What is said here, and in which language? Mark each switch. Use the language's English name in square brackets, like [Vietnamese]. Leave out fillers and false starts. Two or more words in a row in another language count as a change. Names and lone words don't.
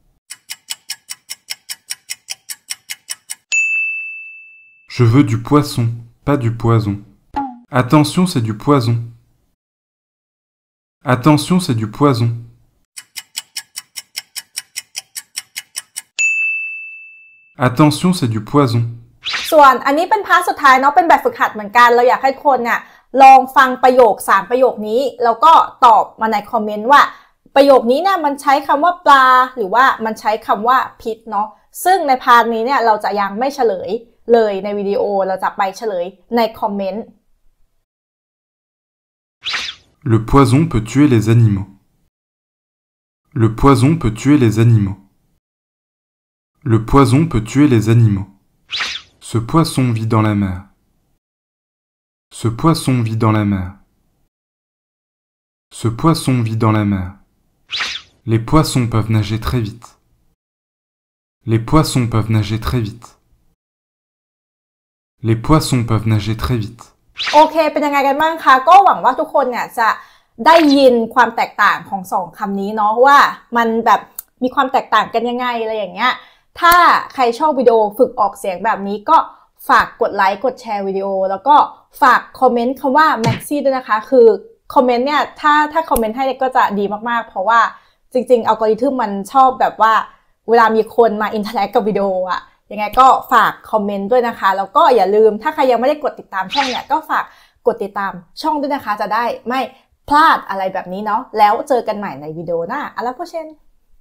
[French] Je veux du poisson, pas du poison. Attention, c'est du poison. Attention, c'est du poison. Attention, c'est du poison. [Thai] ส่วนอันนี้เป็นพาร์ทสุดท้ายเนาะเป็นแบบฝึกหัดเหมือนกันเราอยากให้คนเนี่ยลองฟังประโยค3ประโยคนี้แล้วก็ตอบมาในคอมเมนต์ว่าประโยคนี้เนี่ยมันใช้คำว่าปลาหรือว่ามันใช้คำว่าพิษเนาะซึ่งในพาร์ทนี้เนี่ยเราจะยังไม่เฉลยเลยในวิดีโอเราจะไปเฉลยในคอมเมนต์ [French] Le poison peut tuer les animaux. Le poison peut tuer les animaux. Le poison peut tuer les animaux. Ce poisson vit dans la mer. Ce poisson vit dans la mer. Ce poisson vit dans la mer. Les poissons peuvent nager très vite. Les poissons peuvent nager très vite. Les poissons peuvent nager très vite. [Thai] โอเคเป็นยังไงกันบ้างคะก็หวังว่าทุกคนเนี่ยจะได้ยินความแตกต่างของสองคำนี้เนาะว่ามันแบบมีความแตกต่างกัน ยังไงอะไรอย่างเงี้ยถ้าใครชอบวิดีโอฝึกออกเสียงแบบนี้ก็ฝากกดไลค์กดแชร์วิดีโอแล้วก็ฝากคอมเมนต์คำว่า Maxi ด้วยนะคะคือคอมเมนต์เนี่ยถ้าคอมเมนต์ให้ก็จะดีมากๆเพราะว่าจริงๆอัลกอริทึมมันชอบแบบว่าเวลามีคนมาอินเทอร์แอคกับวิดีโออะยังไงก็ฝากคอมเมนต์ด้วยนะคะแล้วก็อย่าลืมถ้าใครยังไม่ได้กดติดตามช่องเนี่ยก็ฝากกดติดตามช่องด้วยนะคะจะได้ไม่พลาดอะไรแบบนี้เนาะแล้วเจอกันใหม่ในวิดีโอหน้า [French] À la prochaine